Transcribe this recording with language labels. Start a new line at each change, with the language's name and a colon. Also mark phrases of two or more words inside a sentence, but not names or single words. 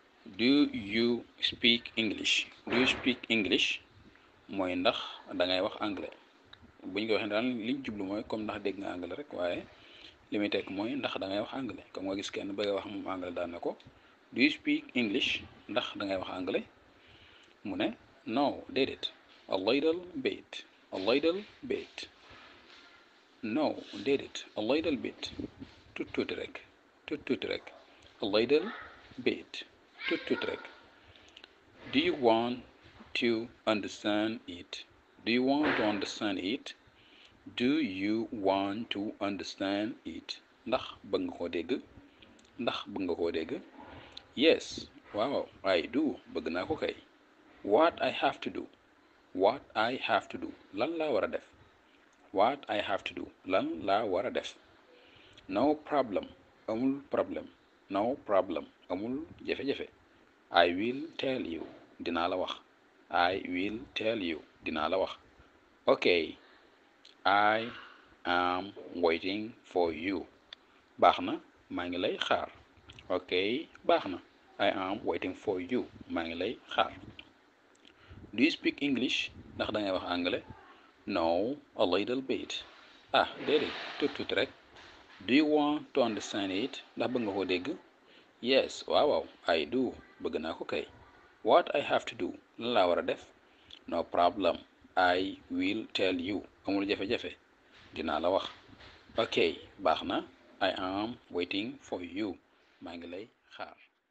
English: do you speak English do you speak English
Wolof: mooy ndax da ngay wax anglais bu ñu ko waxee daal liñ jublu mooy comme ndax dégg nga anglais rek waaye li muy tekk mooy ndax da ngay wax anglais comme nga gis kenn bëgg a wax moom anglais daal ne ko
English: do you speak English
Wolof: ndax da ngay wax anglais mu ne no déedéet a
English: little bit a little bit no déedéet a little bit
Wolof: tuuti rek tuuti rek
English: a little bit
Wolof: tuuti rek
English: do you want to understand it do you want to understand it do you want to understand it
Wolof: ndax bëgg nga koo dégg ndax bëgg nga koo dégg
English: yes waaw I do
Wolof: bëgg naa ko kay
English: what I have to do what I have to do
Wolof: lan laa war a def
English: what I have to do
Wolof: lan laa war a def
English: no problem
Wolof: amul problème
English: no problem
Wolof: amul jafe-jafe
English: I will tell you
Wolof: dinaa la wax
English: I will tell you
Wolof: dinaa la wax
English: okay I am waiting for you
Wolof: baax na maa ngi lay xaar okay baax na
English: I am waiting for you
Wolof: maa ngi lay xaar
English: do you speak English
Wolof: ndax da ngay wax anglais
English: no a little bit
Wolof: ah déedéet tuuti rek
English: do you want to understand it
Wolof: ndax bëgg nga ko dégg yes waaw
English: I do
Wolof: bëgg naa ko kay
English: what I have to do
Wolof: lan laa war a def
English: no problem I will tell you
Wolof: amul jafe-jafe dinaa la wax ok baax na
English: I am waiting for you
Wolof: maa ngi lay xaar